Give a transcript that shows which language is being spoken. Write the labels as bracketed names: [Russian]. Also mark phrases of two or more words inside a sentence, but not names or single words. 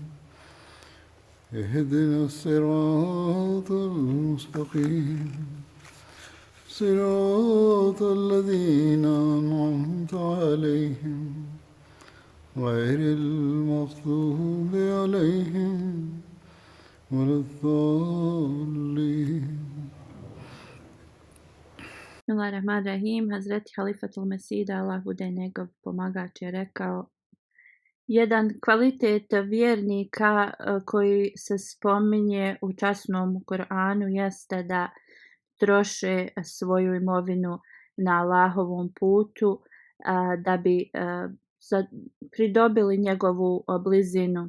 [Arabic] اهدنا الصراط المستقيم صراط الذين أنعمت عليهم غير المغضوب عليهم ولا الضالين. بسم الله الرحمن الرحيم. [Bosnian] Hazreti Halifatul Mesida, Allah bude njegov pomagač, je rekao: jedan kvalitet vjernika koji se spominje u časnom Kur'anu jeste da troše svoju imovinu na Allahovom putu da bi pridobili njegovu blizinu.